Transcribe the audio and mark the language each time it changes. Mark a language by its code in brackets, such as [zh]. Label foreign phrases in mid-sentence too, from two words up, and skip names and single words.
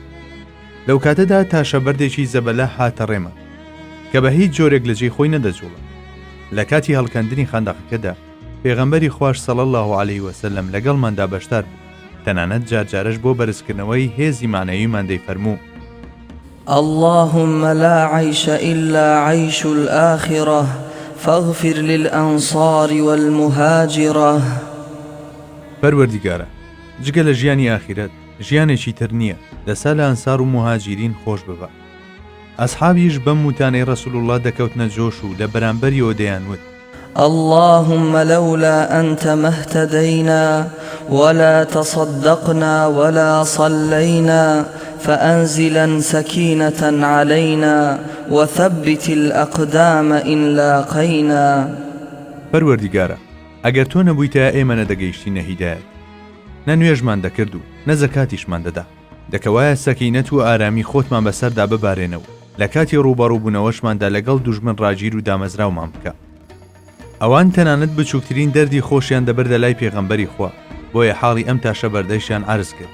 [ckb] لەو کاتەدا تاشەبەردێکی زەبەلە هاتە ڕێمە کە بە هیچ جۆرێک لە جێی خۆی نەدەجوڵە. لە کاتی هەڵکەندنی خەندەقەکەدا پێغەمبەری خوار [ar] صلی الله عليه وسلم [ckb] لەگەڵماندا بەشدار بوو. تەنانەت جارجارش بۆ بەرزکردنەوەی هێزی مانەویمان دەیفەرموو: [ar] اللهم لا عيش إلا عيش الآخرة فاغفر للأنصار والمهاجرة. [ckb] پەروەردیگارە، جگە لە ژیانی ئاخیرەت ژیانێکی تر نییە، دەسا لە ئەنسار و مهاجرین خۆش ببە. ئەسحابیش بەم وتانەی ڕەسوول الله دەکەوتنە جۆش و لە بەرامبەریەوە دەیانوت: [ar] اللهم لولا أنت ما اهتدينا ولا تصدقنا ولا صلينا فأنزلا سكينة علينا وثبت الأقدام إن لاقينا. [ckb] پەروەردیگارە، ئەگەر تۆ نەبوویتە ئێمە نەدەگەیشتینە هیدایەت، نە نوێژمان دەکرد و نە زەکاتیشمان دەدا. دەکەوایە سەکینەت و ئارامی خۆتمان بەسەردا ببارێنەوە لە کاتی ڕووبەڕووبوونەوەشماندا لەگەڵ دوژمن ڕاگیر و دامەزراومان بکە. ئەوان تەنانەت بچووکترین دەردی خۆشیان دەبەردە لای پێغەمبەری خوا، بۆیە حاڵی ئەم تاشە بەردەیشیان عرض کرد.